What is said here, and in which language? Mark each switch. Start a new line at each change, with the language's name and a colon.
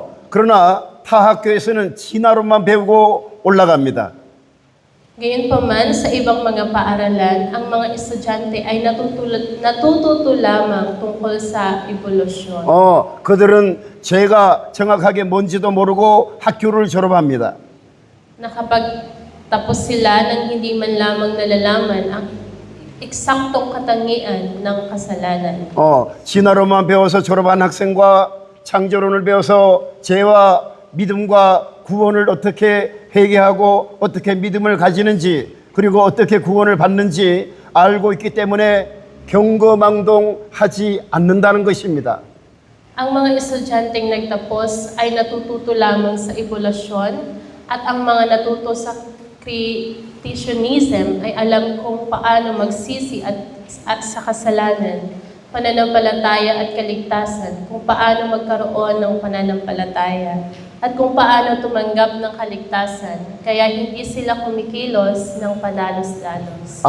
Korean: 그러나 타 학교에서는 진화론만 배우고 올라갑니다.
Filipino: Gayunpaman, sa ibang mga paaralan, ang mga estudyante ay natututo lamang tungkol sa evolusyon.
Korean: 그들은 죄가 정확하게 뭔지도 모르고 학교를 졸업합니다.
Filipino: Na kapag tapos sila nang hindi man lamang nalalaman ang eksaktong katangian ng kasalanan.
Korean: 진화론만 배워서 졸업한 학생과 창조론을 배워서 죄와 믿음과 구원을 어떻게 회개하고 어떻게 믿음을 가지는지 그리고 어떻게 구원을 받는지 알고 있기 때문에 경거망동하지 않는다는 것입니다.
Filipino: Ang mga estudyanteng nagtapos ay natututo lamang sa evolusyon at ang mga natuto sa creationism ay alam kung paano magsisi at sa kasalanan, pananampalataya at kaligtasan, kung paano magkaroon ng pananampalataya, at kung paano tumanggap ng kaligtasan, kaya hindi sila kumikilos ng padalos-dalos.